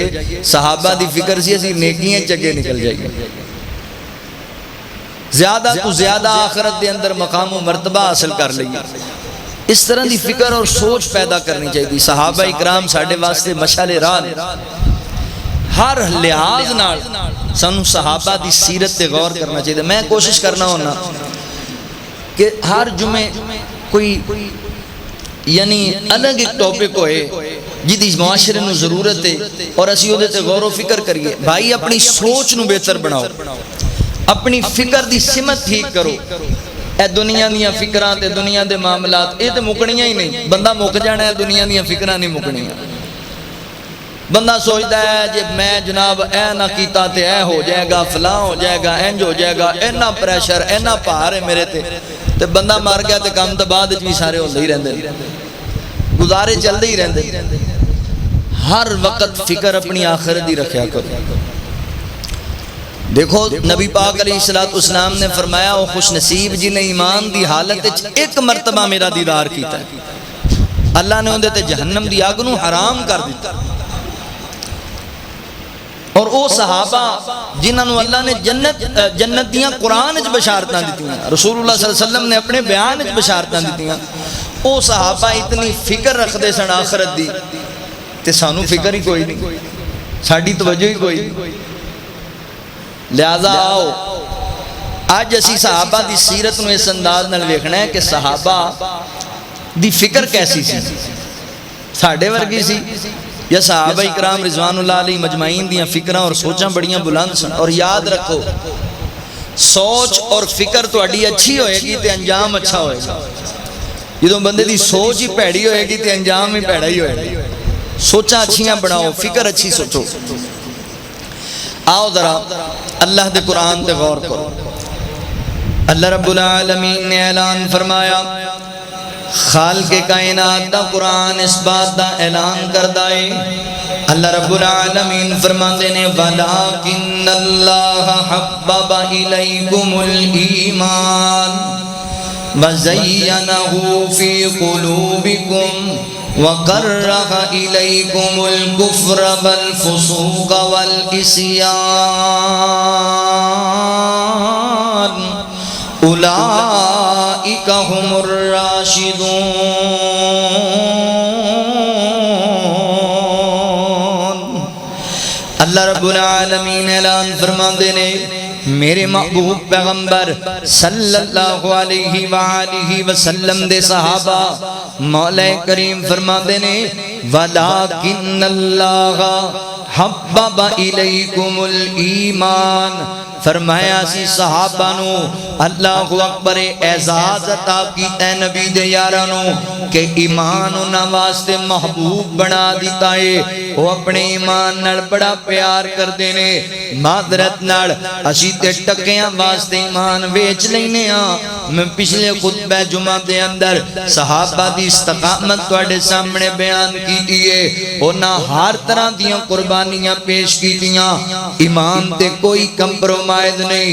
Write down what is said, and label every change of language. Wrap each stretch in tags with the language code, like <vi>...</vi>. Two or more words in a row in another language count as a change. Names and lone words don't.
<pa>صحابہ دی فکر سی اسی نیکیاں چگے نکل جائیے، زیادہ تو زیادہ آخرت دے اندر مقام و مرتبہ حاصل کر لئیے۔ اس طرح دی فکر اور سوچ پیدا کرنی چاہیے۔ صحابہ اکرام ساڈے واسطے مشعل راہ، ہر لحاظ نال سانو صحابہ دی سیرت تے غور کرنا چاہیے۔ میں کوشش کرنا ہونا کہ ہر جمعے کوئی یعنی الگ ایک ٹاپک ہوئے جدی معاشرے نو ضرورت ہے اور اسی اودے تے غور و فکر کریے۔ بھائی اپنی سوچ نو بہتر بناؤ، اپنی فکر دی سمت ٹھیک کرو۔ اے دنیا دیاں فکراں تے دنیا دے معاملات اے تے مکنیاں ہی نہیں، بندہ مک جانا ہے، دنیا دیاں فکراں نہیں مکنیاں۔ بندہ سوچتا ہے جی میں جناب اے نہ کیتا تے اے ہو جائے گا، فلاں ہو جائے گا، اینج ہو جائے گا، اینا پریشر اینا پہار ہے میرے تے بندہ مار گیا تے کام تو بعد بھی سارے ہوندے ہی رہندے، گزارے چلدے ہی رہندے۔ ہر وقت فکر اپنی آخرت دی رکھیا کرو۔ دیکھو نبی پاک</pa> <ar>علیہ السلام</ar> <pa>نے فرمایا وہ خوش نصیب جی نے ایمان دی حالت ایک مرتبہ میرا دیدار کیتا ہے، اللہ نے اندے تے جہنم دی آگ نو حرام کر دیتا۔ اور او صحابہ جنہاں نو اللہ نے جنت دیاں قرآن وچ بشارتاں دتیاں، رسول اللہ</pa> <ar>صلی اللہ علیہ وسلم</ar> <pa>نے اپنے بیان وچ بشارتاں دتیاں، او صحابہ اتنی فکر رکھدے سن آخرت دی تے سانو فکر ہی کوئی نہیں، ساڈی توجہ ہی کوئی نہیں۔ لہذا آؤ آج اسی صحابہ دی سیرت نو اس انداز نال ویکھنا ہے کہ صحابہ دی فکر کیسی سی، ساڈے ورگی سی یا صحابہ اکرام</pa> <ar>رضوان اللہ علیہ مجمعین</ar> <pa>دیاں فکراں اور سوچاں بڑیاں بلند سن۔ اور یاد رکھو سوچ اور فکر تہاڈی اچھی ہوئے گی تے انجام اچھا ہوئے گا، جدوں بندے دی سوچ ہی پیڑی ہوئے گی تے انجام ہی پیڑا ہی ہوئے گا۔ سوچاں اچھیاں بناؤ، فکر اچھی سوچو۔ آؤ ذرا اللہ دے قرآن تے غور کرو۔ اللہ رب العالمین نے اعلان فرمایا، خالق کائنات دا قرآن اس بات دا اعلان کردہ ہے۔ اللہ رب العالمین فرماتے نے</pa> <ar>وَلَٰكِنَّ اللَّهَ حَبَّبَ إِلَيْكُمُ الْإِيمَانَ وَزَيَّنَهُ فِي قُلُوبِكُمْ وَقَرَّهَ إِلَيْكُمُ الْكُفْرَ وَالْفُسُوقَ وَالْعِصْيَانَ اولئک هم الراشدون۔</ar> <pa>اللہ رب العالمین اعلان فرماندے نے میرے محبوب پیغمبر</pa> <ar>صلی اللہ علیہ وآلہ وسلم</ar> <pa>دے صحابہ، مولا کریم فرماندے نے</pa> <ar>وَلَٰكِنَّ اللَّهَ حَبَّبَ إِلَيْكُمُ الْإِيمَانَ،</ar> <pa>فرمایا سی صحابہ نو اللہ اکبر اعزاز عطا کیتا ہے نبی دے یارانو کہ ایمان انہاں واسطے محبوب بنا دیتا ہے۔ وہ اپنے ایمان نال بڑا پیار کر دینے، معذرت نال اسی تے ٹکیاں واسطے ایمان ویچ لینے ہاں۔ میں پچھلے خطبہ جمعہ دے اندر صحابہ دی استقامت تواڈے سامنے بیان کی دیئے، انہاں ہر طرح دیاں قربانیاں پیش کی دیاں، ایمان تے کوئی کمپرومائز نہیں۔</pa>